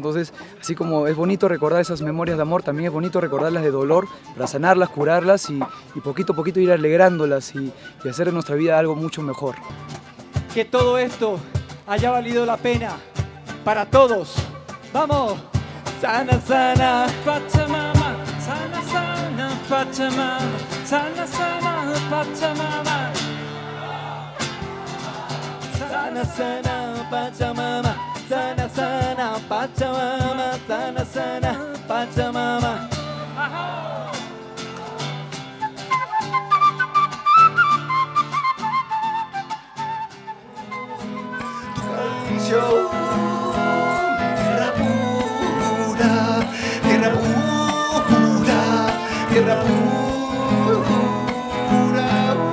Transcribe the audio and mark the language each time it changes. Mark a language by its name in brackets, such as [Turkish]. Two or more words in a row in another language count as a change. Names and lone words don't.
[Spanish] Entonces, así como es bonito recordar esas memorias de amor, también es bonito recordarlas de dolor para sanarlas, curarlas y poquito a poquito ir alegrándolas y hacer de nuestra vida algo mucho mejor. Que todo esto haya valido la pena para todos. ¡Vamos! Sana, sana, Pachamama, sana, sana. Pachamama, sana sana Pachamama, sana sana Pachamama, sana sana Pachamama, sana sana Pachamama. Tierra pura, tierra pura, tierra pura.